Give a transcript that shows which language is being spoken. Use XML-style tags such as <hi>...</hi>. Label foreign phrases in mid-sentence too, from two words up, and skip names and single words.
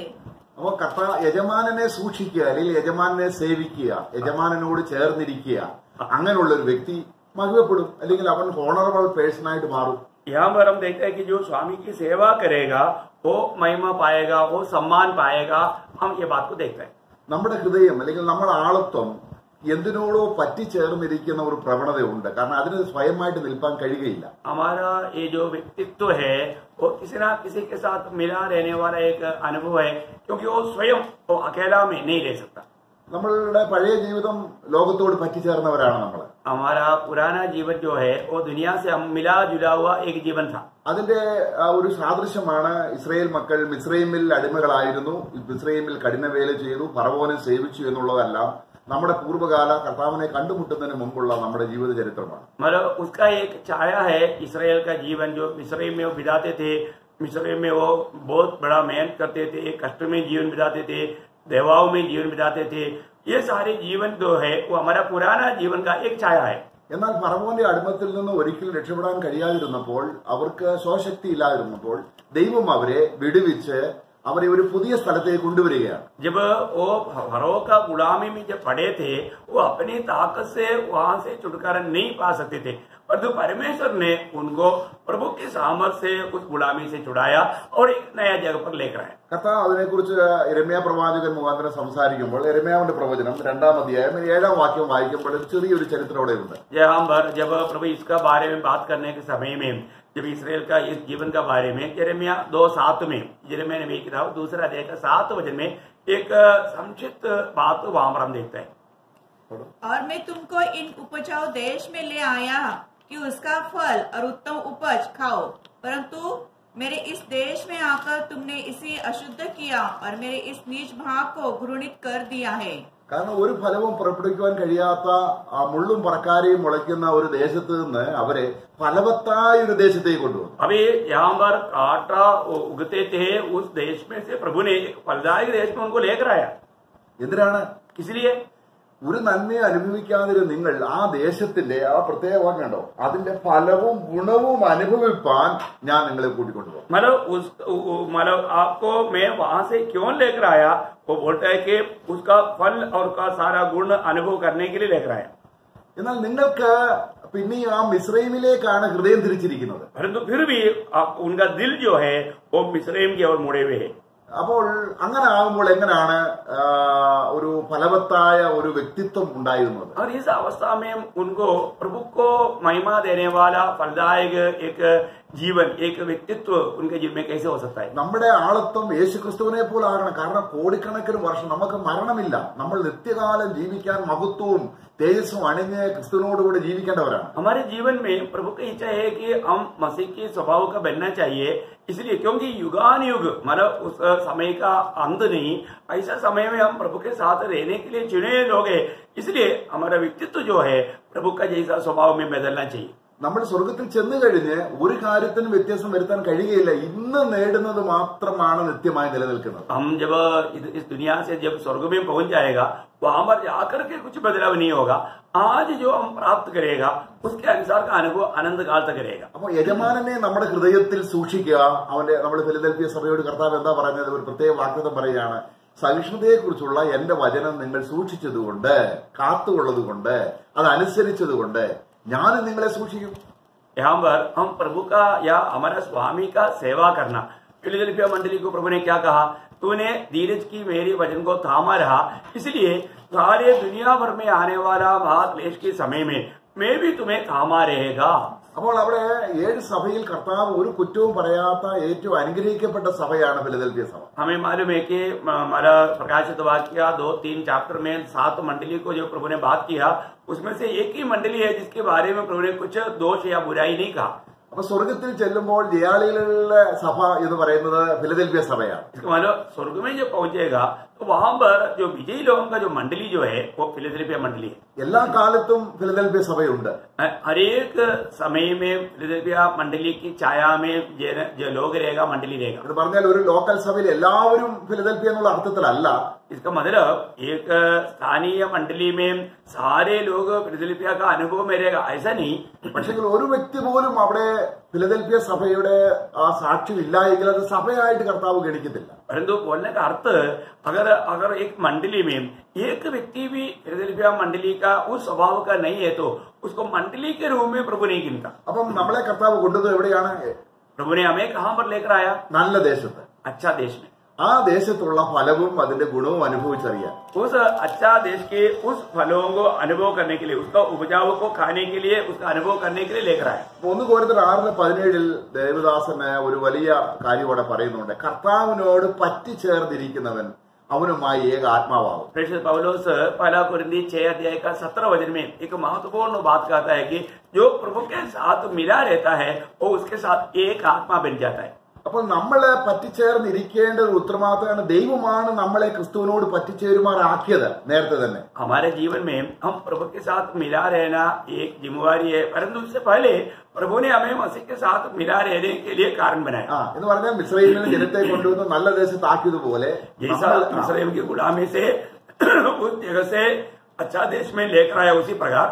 <ml>അപ്പൊ യജമാനനെ സൂക്ഷിക്കുക, അല്ലെങ്കിൽ യജമാനനെ സേവിക്കുക, യജമാനനോട് ചേർന്നിരിക്കുക, അങ്ങനെയുള്ള ഒരു വ്യക്തി മഹിമപ്പെടും, അല്ലെങ്കിൽ അവൻ</ml> <en>honorable person</en> <ml>ആയിട്ട് മാറും.</ml> <hi>यहाँ पर हम देखते हैं कि जो स्वामी की सेवा करेगा वो महिमा पाएगा, वो सम्मान पाएगा। हम ये बात को देखते हैं।</hi> <ml>നമ്മുടെ ഹൃദയം അല്ലെങ്കിൽ നമ്മുടെ ആളത്വം എന്തിനോടോ പറ്റിച്ചേർന്നിരിക്കുന്ന ഒരു പ്രവണതയുണ്ട്. കാരണം അതിന് സ്വയമായിട്ട് നിൽപ്പാൻ കഴിയുകയില്ല.</ml> <hi>हमारा ये जो व्यक्तित्व है वो किसी ना किसी के साथ मिला रहने वाला एक अनुभव है, क्योंकि वो स्वयं वो अकेला में नहीं रह सकता।</hi> <ml>നമ്മളുടെ പഴയ ജീവിതം ലോകത്തോട് പറ്റിച്ചേർന്നവരാണ് നമ്മൾ.</ml> <hi>हमारा पुराना जीवन जो है वो दुनिया से हम मिला जुला हुआ एक जीवन था।</hi> <ml>അതിന്റെ ഒരു സാദൃശ്യമാണ് ഇസ്രായേൽ മക്കൾ മിസ്രൈമിൽ അടിമകളായിരുന്നു, മിസ്രൈമിൽ കഠിനവേല ചെയ്തു, ഫറവോനെ സേവിച്ചു എന്നുള്ളതെല്ലാം നമ്മുടെ പൂർവ്വകാല കർത്താവിനെ കണ്ടുമുട്ടുന്നതിന് മുമ്പുള്ള നമ്മുടെ ജീവിത ചരിത്രമാണ്.</ml> <hi>मतलब उसका एक छाया है इसराइल का जीवन, जो मिस्र में वो बिताते थे। मिस्र में वो बहुत बड़ा मेहनत करते थे, कष्ट में जीवन बिताते थे, देवाओं में जीवन बिताते थे। ये सारे जीवन जो है वो हमारा पुराना जीवन का एक छाया है।</hi> <ml>എന്നാൽ ഫറവോന്റെ അടിമത്തിൽ നിന്ന് ഒരിക്കലും രക്ഷപ്പെടാൻ കഴിയാതിരുന്നപ്പോൾ, അവർക്ക് സ്വശക്തി ഇല്ലാതിരുന്നപ്പോൾ, ദൈവം അവരെ വിടുവിച്ച് അവരെ ഒരു പുതിയ സ്ഥലത്തേക്ക് കൊണ്ടുവരികയാണ്.</ml> <hi>जब वो फरो का गुलामी में जब पड़े थे, वो अपनी ताकत से वहां से छुटकारा नहीं पा सकते थे, परंतु परमेश्वर ने उनको प्रभु के सामर्थ्य से उस गुलामी से छुड़ाया और एक नया जगह पर लेकर आया.</hi> <ml>കർത്താവ് അതിനെക്കുറിച്ച് യിരെമ്യാ പ്രവാചകൻ മുഖാന്തരം സംസാരിക്കുമ്പോൾ യിരെമ്യാവിന്റെ പ്രവചനം 2-ാം അധ്യായം 7-ാം വാക്യം വായിക്കുമ്പോൾ ചെറിയൊരു ചരിത്രം അവിടെയുണ്ട്.</ml> <hi>जब प्रभु इसका बारे में बात करने के समय में, जब इसराइल का इस जीवन का बारे में यिर्मयाह 2:7 में, यिर्मयाह नबी की किताब 2 अध्याय का 7 वचन में एक संक्षिप्त बात वहां पर हम देखते हैं. और मैं तुमको इन उपजाऊ देश में ले आया कि उसका फल और उत्तम उपज खाओ, परंतु मेरे इस देश में आकर तुमने इसे अशुद्ध किया और मेरे इस नीच भाग को घृणित कर दिया है.</hi> <ml>കാരണം ഒരു ഫലവും പുറപ്പെടുവിക്കുവാൻ കഴിയാത്ത ആ മുള്ളും പറക്കാരയും മുളയ്ക്കുന്ന ഒരു ദേശത്ത് നിന്ന് അവരെ ഫലവത്തായ ഒരു ദേശത്തേക്ക് കൊണ്ടുവന്നു.</ml> <hi>अभी यहाँ पर काटा उगते थे, उस देश में से प्रभु ने फलदायक देश में उनको लेकर आया.</hi> <ml>എന്തിനാണ്?</ml> <hi>इसलिए</hi> <ml>ഒരു നന്മയെ അനുഭവിക്കാതിരുന്ന നിങ്ങൾ ആ ദേശത്തിന്റെ ആ പ്രത്യേക വാക്ക് കണ്ടോ, അതിന്റെ ഫലവും ഗുണവും അനുഭവിപ്പാൻ ഞാൻ നിങ്ങളെ കൂട്ടിക്കൊണ്ടുപോകും.</ml> <hi>मतलब आपको मैं वहां से क्यों लेकर आया, वो बोलता है कि उसका फल और का सारा गुण अनुभव करने के लिए लेकर आया.</hi> <ml>എന്നാൽ നിങ്ങൾക്ക് പിന്നെയും ആ മിസ്രൈമിലേക്കാണ് ഹൃദയം തിരിച്ചിരിക്കുന്നത്.</ml> <hi>परंतु फिर भी उनका दिल जो है वो मिस्रैम की ओर मुड़े हुए है.</hi> <ml>അപ്പോൾ അങ്ങനെ ആകുമ്പോൾ എങ്ങനെയാണ് ഒരു ഫലവത്തായ ഒരു വ്യക്തിത്വം ഉണ്ടായിരുന്നത്?</ml> <hi>और इस अवस्था में उनको प्रभु को महिमा देने वाला फलदायक एक जीवन, एक व्यक्तित्व उनके जीवन में कैसे हो सकता है?</hi> <ml>നമ്മുടെ ആളത്വം യേശുക്രിസ്തുവിനെ പോലെ ആകണം. കാരണം കോടിക്കണക്കിന് വർഷം നമുക്ക് മരണമില്ല. നമ്മൾ നിത്യകാലം ജീവിക്കാൻ മഹത്വവും തേജസ്സും അണിഞ്ഞ് ക്രിസ്തുവിനോടുകൂടി ജീവിക്കേണ്ടവരാണ്.</ml> <hi>हमारे जीवन में प्रभु की इच्छा है कि हम मसीह के स्वभाव का बनना चाहिए, इसलिए क्योंकि युगान युग मतलब उस समय का अंत नहीं, ऐसा समय में हम प्रभु के साथ रहने के लिए चुने लोग हैं, इसलिए हमारा व्यक्तित्व जो है प्रभु का जैसा स्वभाव में बदलना चाहिए.</hi> <ml>നമ്മൾ സ്വർഗത്തിൽ ചെന്നു കഴിഞ്ഞ് ഒരു കാര്യത്തിനും വ്യത്യാസം വരുത്താൻ കഴിയുകയില്ല. ഇന്ന് നേടുന്നത് മാത്രമാണ് നിത്യമായി നിലനിൽക്കുന്നത്.</ml> <hi>हम जब इस दुनिया से जब स्वर्ग में पहुंच जाएगा, वहां पर जाकर के कुछ बदलाव नहीं होगा. आज जो हम प्राप्त करेगा उसके अनुसार का अनुभव अनंत काल तक रहेगा.</hi> <ml>അപ്പോൾ യജമാനനെ നമ്മുടെ ഹൃദയത്തിൽ സൂക്ഷിക്കുക. നമ്മുടെ ഫിലദൽഫിയ സഭയോട് കർത്താവ് എന്താ പറയുന്നത്? ഒരു പ്രത്യേക വാഗ്ദത്തം പറയുകയാണ്, സഹിഷ്ണുതയെക്കുറിച്ചുള്ള എന്റെ വചനം നിങ്ങൾ സൂക്ഷിച്ചതുകൊണ്ട്, കാത്തുകൊള്ളതുകൊണ്ട്, അതനുസരിച്ചതുകൊണ്ട് ഞാൻ നിങ്ങളെ സൂക്ഷിക്കും.</ml> <hi>यहाँ पर हम प्रभु का या हमारा स्वामी का सेवा करना. फिलदेल्फिया मंडली को प्रभु ने क्या कहा? तूने धीरज की मेरी वचन को थामा रहा, इसलिए सारे दुनिया भर में आने वाला महाक्लेश के समय में मैं भी तुम्हें थामा रहेगा.</hi> <ml>അപ്പോൾ അവിടെ 7 സഭയിൽ കർത്താവ് ഒരു കുറ്റവും പറയാത്ത ഏറ്റവും അനുഗ്രഹിക്കപ്പെട്ട സഭയാണ് ഫിലദൽഫിയ സഭ.</ml> <hi>हमें मालूम है कि हमारा प्रकाशित वाक्य 2-3 चैप्टर में 7 मंडली को जो प्रभु ने बात किया, उसमें से एक ही मंडली है जिसके बारे में प्रभु ने कुछ दोष या बुराई नहीं कहा.</hi> <ml>അപ്പൊ സ്വർഗത്തിൽ ചെല്ലുമ്പോൾ ജയാളികളുടെ സഭ എന്ന് പറയുന്നത് ഫിലദൽഫിയ സഭയാണ്.</ml> <hi>इसका मतलब स्वर्ग में जब पहुंचेगा तो वहां पर जो विजयी लोगों का जो मंडली जो है वो फिलदेल्फिया मंडली है.</hi> <ml>എല്ലാ കാലത്തും ഫിലദൽഫിയ सभയുണ്ട്.</ml> <hi>हर एक समय में फिलदेल्फिया मंडली की छाया में जो लोग रहेगा, मंडली रहेगा.</hi> <ml>എന്ന് പറഞ്ഞാൽ ഒരു ലോക്കൽ സഭയിൽ എല്ലാവരും ഫിലദൽഫിയ എന്നുള്ള അർത്ഥത്തിലല്ല.</ml> <hi>इसका मतलब एक स्थानीय मंडली में सारे लोग फिलदेल्फिया का अनुभव में रहेगा, ऐसा नहीं.</hi> <ml>പക്ഷേ ഒരു വ്യക്തി പോലും അവിടെ ഫിലദൽഫിയ സഭയുടെ ആ സാക്ഷ്യം ഇല്ല എങ്കിൽ അത് സഭയായിട്ട് കർത്താവ് ഗണിക്കത്തില്ല.</ml> <hi>परंतु बोलने का अर्थ अगर एक मंडली में एक व्यक्ति भी फिलदेल्फिया मंडली का उस स्वभाव का नहीं है तो उसको मंडली के रूप में प्रभु नहीं गिनता.</hi> <ml>അപ്പം നമ്മളെ കർത്താവ് കൊണ്ടുവന്നത് എവിടെയാണ്?</ml> <hi>प्रभु ने हमें कहां पर लेकर आया?</hi> <ml>നല്ല ദേശത്ത്.</ml> <hi>अच्छा देश में.</hi> <ml>ആ ദേശത്തുള്ള ഫലവും അതിന്റെ ഗുണവും അനുഭവിച്ചറിയാൻ.</ml> <hi>उस अच्छा देश के उस फलों को अनुभव करने के लिए, उसका उपजाऊ को खाने के लिए, उसका अनुभव करने के लिए लेकर आए.</hi> <ml>1 കൊരിന്ത്യർ 6:17 ദേവദാസന് ഒരു വലിയ കാര്യം ഇവിടെ പറയുന്നുണ്ട്. കർത്താവിനോട് പറ്റിച്ചേർന്നിരിക്കുന്നവൻ അവനുമായി ഏക ആത്മാവാകും.</ml> <hi>प्रेषित पौलुस 1 कुरिन्थी 6 अध्याय का 17 वचन में एक महत्वपूर्ण बात कहता है कि जो प्रभु के साथ मिला रहता है वो उसके साथ एक आत्मा बन जाता है.</hi> <ml>അപ്പോൾ നമ്മളെ പറ്റിച്ചേർന്നിരിക്കേണ്ട ഒരു ഉത്തരവാദിത്തമാണ്. ദൈവമാണ് നമ്മളെ ക്രിസ്തുവിനോട് പറ്റിച്ചേരുമാറാക്കിയത് നേരത്തെ തന്നെ.</ml> <hi>हमारे जीवन में हम प्रभु के साथ मिला रहना एक जिम्मेवारी है, परंतु उससे पहले प्रभु ने हमें मसीह के साथ मिला रहने के लिए कारण बनाया.</hi> <ml>എന്ന് പറഞ്ഞാൽ മിസ്രൈമിൽ നിന്ന് ജനത്തെ കൊണ്ടുവന്ന് നല്ല ദേശത്താക്കിയതുപോലെ</ml> <hi>जैसा मिस्रैम की गुलामी से उस जगह से अच्छा देश में लेकर आया, उसी प्रकार</hi>